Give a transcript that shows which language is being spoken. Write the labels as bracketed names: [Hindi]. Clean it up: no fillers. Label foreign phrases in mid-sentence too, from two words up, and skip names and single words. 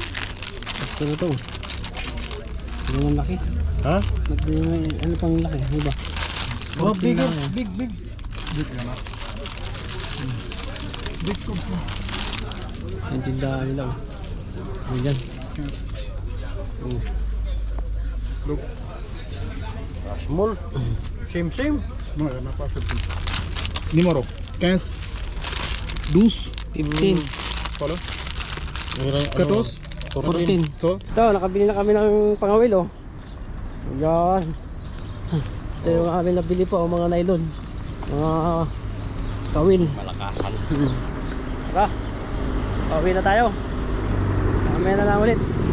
[Filipino] Ito na to. Ano ang laki? Ha? Ano pang laki? Ano ba? [English] Oh, big. Big na. Big cubs na. [Filipino] Yung tindahan nila oh. Ano dyan? [English] Look. Small. Same. [French] Non, il n'y en a pas 7. Numéro 15, 12, 15, voilà, 14. 14. [Filipino] so, Ito, nakabili na kami ng pangawil oh. Yan. Ito yung aming nabili pa oh, mga nylon. Mga kawil. Malakasan. Tara. Pauwi na tayo. Mamaya na lang ulit.